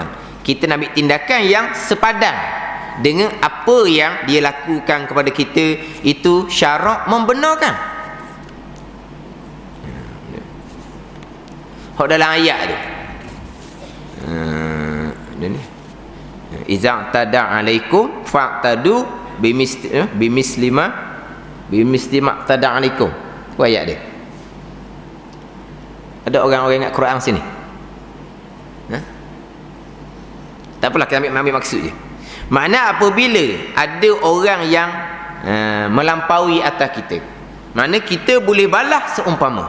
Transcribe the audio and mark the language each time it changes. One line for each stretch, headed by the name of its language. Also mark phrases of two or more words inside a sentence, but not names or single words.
Malay: Kita nak ambil tindakan yang sepadan dengan apa yang dia lakukan kepada kita, itu syarak membenarkan. Hak dalam ayat tu. Ni.
Arabic: إذا اعتدى عليكم فاعتدوا بمثل ما اعتدى عليكم.
Malay: Apa ayat dia? Ada orang-orang ingat Quran sini? Tak apalah, kita ambil maksud je. Makna apabila ada orang yang melampaui atas kita, mana kita boleh balas seumpama.